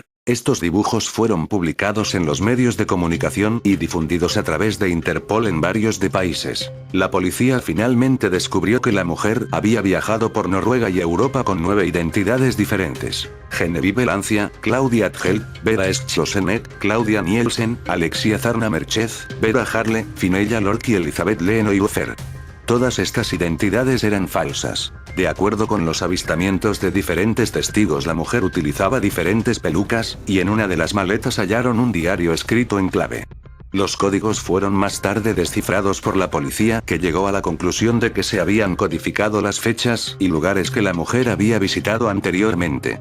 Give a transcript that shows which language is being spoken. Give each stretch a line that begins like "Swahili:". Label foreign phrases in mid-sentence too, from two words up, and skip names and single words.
Spanish: Estos dibujos fueron publicados en los medios de comunicación y difundidos a través de Interpol en varios de países. La policía finalmente descubrió que la mujer había viajado por Noruega y Europa con 9 identidades diferentes. Genevieve Lancia, Claudia Adgel, Vera Schlosenet, Claudia Nielsen, Alexia Zarna Merchez, Vera Harle, Finella Lork y Elizabeth Lenoy-Ufer. Todas estas identidades eran falsas. De acuerdo con los avistamientos de diferentes testigos, la mujer utilizaba diferentes pelucas, y en una de las maletas hallaron un diario escrito en clave. Los códigos fueron más tarde descifrados por la policía, que llegó a la conclusión de que se habían codificado las fechas y lugares que la mujer había visitado anteriormente.